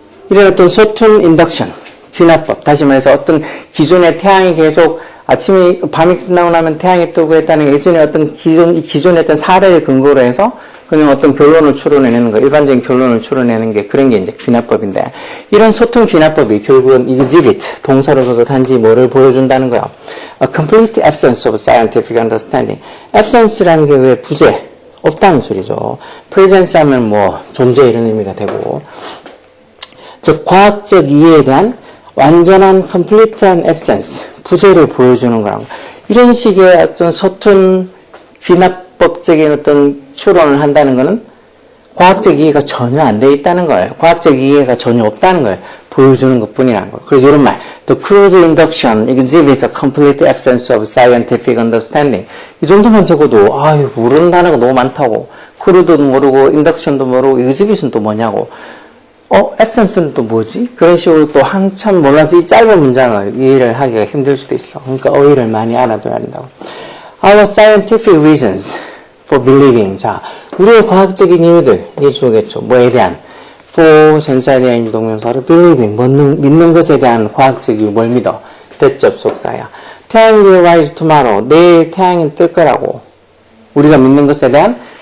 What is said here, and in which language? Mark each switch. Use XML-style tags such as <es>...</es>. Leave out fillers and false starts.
<ko>이런 어떤 소툰 인덕션 귀납법. 다시 말해서 어떤 기존의 태양이 계속 밤이 끝나고 나면 태양이 뜨고 했다는 예전에 어떤 기존의 어떤 사례를 근거로 해서 그냥 어떤 결론을 추론해내는 거, 일반적인 결론을 추론해내는 게 그런 게 이제 귀납법인데 이런 소통 귀납법이 결국은 exhibit 동사로서도 단지 뭐를 보여준다는 거야.</ko> <en>A complete absence of scientific understanding.</en> <ko>absence라는 게 왜 부재, 없다는 소리죠. presence 하면 뭐 존재 이런 의미가 되고 즉 과학적 이해에 대한 완전한 complete한 absence, 부재를 보여주는 거라고. 이런 식의 어떤 서툰 귀납법적인 어떤 추론을 한다는 것은 과학적 이해가 전혀 안 돼 있다는 걸, 과학적 이해가 전혀 없다는 걸 보여주는 것 뿐이라는 걸.</ko> <en>그래서 이런 말, the crude induction exhibits a complete absence of scientific understanding.</en> <ko>이 정도만 적어도, 모르는 단어가 너무 많다고. crude도 모르고, induction도 모르고, exhibit은 또 뭐냐고. absence는 또 뭐지? 그런 식으로 또 한참 몰라서 이 짧은 문장을 이해를 하기가 힘들 수도 있어. 그러니까 어휘를 많이 알아둬야 한다고.</ko> <en>Our scientific reasons for believing.</en> <ko>자, 우리의 과학적인 이유들, 이게 주겠죠. 뭐에 대한. for 전사에 대한 유동명사로 believing, 믿는 것에 대한 과학적 이유, 뭘 믿어? 대접속사야. 태양이 will rise tomorrow. 내일 태양이 뜰 거라고. 우리가 믿는 것에 대한</ko>